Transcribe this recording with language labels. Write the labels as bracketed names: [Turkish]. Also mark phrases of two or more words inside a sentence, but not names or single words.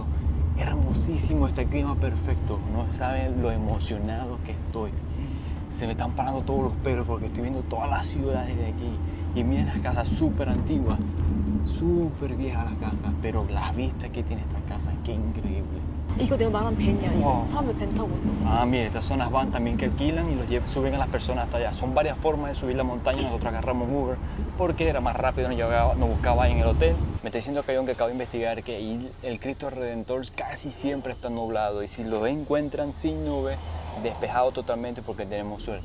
[Spanish] Hermosísimo, este clima perfecto, no saben lo emocionado que estoy. Se me están parando todos los pelos porque estoy viendo todas las ciudades de aquí y miren las casas súper antiguas, súper viejas las casas, pero las vistas que tiene esta casa, qué increíble. [Korean] 이거 내가 말한 벤이야. Wow. 사람들 벤 타고 있는 거. [Spanish] Ah, mire, estas son las van también que alquilan y los suben a las personas hasta allá. Son varias formas de subir la montaña. Nosotros agarramos Uber porque era más rápido, nos buscaba ahí en el hotel. Me está diciendo que acabo de investigar que ahí el Cristo Redentor casi siempre está nublado y si lo encuentran sin nube, despejado totalmente porque tenemos suerte.